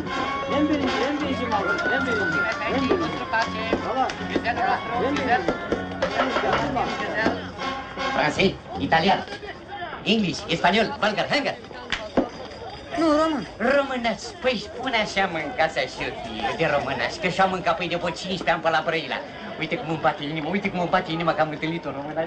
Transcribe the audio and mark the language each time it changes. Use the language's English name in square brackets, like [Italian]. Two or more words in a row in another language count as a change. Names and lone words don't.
[Turkish] Hem birinci mal. Hem birinci. Valla. Hem birinci. [Romanian] Francez, italian, English, spaniol, bulgar, hungar. Nu, român. Românaș. Păi spune așa, mâncați așa de românaș, că și-am mâncat pâine de 15 ani pe la Brăila. Uite cum îmi bate inima, uite cum îmi bate inima că am întâlnit un românaș.